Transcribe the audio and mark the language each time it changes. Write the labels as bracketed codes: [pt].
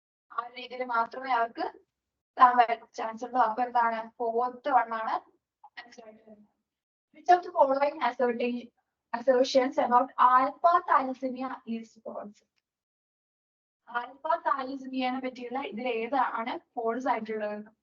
[ml] ആ രീതിയിൽ മാത്രമേ അവർക്ക് ചാൻസ് ഉള്ളൂ. അപ്പൊ എന്താണ്, ഫോർത്ത് വൺ ആണ് answer. [en] Which of the following assertions about alpha thalassemia is false? [ml] Alpha താലസീമിയനെ പറ്റിയുള്ള ഇതിൽ ഏതാണ് ഫോൾസ് ആയിട്ടുള്ളത്?